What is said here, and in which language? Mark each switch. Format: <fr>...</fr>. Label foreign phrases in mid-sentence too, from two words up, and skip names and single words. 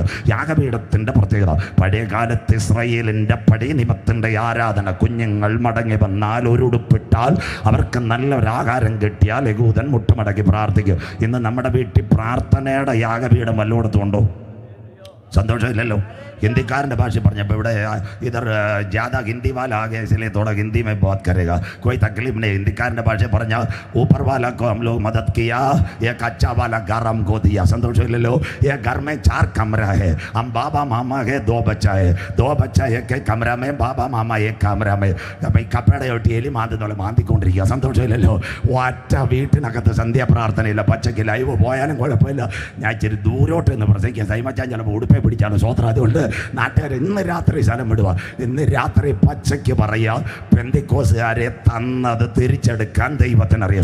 <ml>യാഗപീഠത്തിൻ്റെ പ്രത്യേകത, പഴയകാലത്ത് ഇസ്രായേലിൻ്റെ പടിനിമത്തിൻ്റെ ആരാധന. കുഞ്ഞുങ്ങൾ മടങ്ങി വന്നാൽ ഒരു ഉടുപ്പിട്ടാൽ അവർക്ക് നല്ലൊരാഹാരം കിട്ടിയാൽ യഹൂദൻ മുട്ടുമടക്കി പ്രാർത്ഥിക്കും. ഇന്ന് നമ്മുടെ വീട്ടിൽ പ്രാർത്ഥനയുടെ യാഗപീഠം വല്ലയിടത്തും ഉണ്ടോ? സന്തോഷമില്ലല്ലോ.</ml> <hi>हिंदीकार भाषा पर इधर ज़्यादा हिंदी वाला आ गया इसलिए थोड़ा हिंदी में बात करेगा, कोई तकलीफ नहीं। हिंदीकार भाषा पर ऊपर वाला को हम लोग मदद किया, एक अच्छा वाला घर हमको दिया। संतोष ले लो। ये घर में 4 कमरा है, हम बाबा मामा के 2 बच्चा है, 2 बच्चा एक कमरा में, बाबा मामा एक कमरा में। भाई कपड़े</hi> <ml>ഒട്ടിയേലി മാന്തിക്കൊണ്ടിരിക്കുക. സന്തോഷമില്ലല്ലോ. ഒറ്റ വീട്ടിനകത്ത് സന്ധ്യ പ്രാർത്ഥനയില്ല, പച്ചക്ക് ലൈവ് പോയാലും കുഴപ്പമില്ല. ഞാൻ ഇച്ചിരി ദൂരോട്ട് എന്ന് പ്രസംഗിക്കുക, സൈമച്ചാൻ ചിലപ്പോൾ ഉടുപ്പേ പിടിച്ചാണ് സ്വോത്രം. അതുകൊണ്ട് നാട്ടുകാർ ഇന്ന് രാത്രി സ്ഥലം വിടുക, ഇന്ന് രാത്രി പച്ചയ്ക്ക് പറയുക, പെന്തിക്കോസുകാരെ തന്നത് തിരിച്ചെടുക്കാൻ ദൈവത്തിനറിയാം.</ml>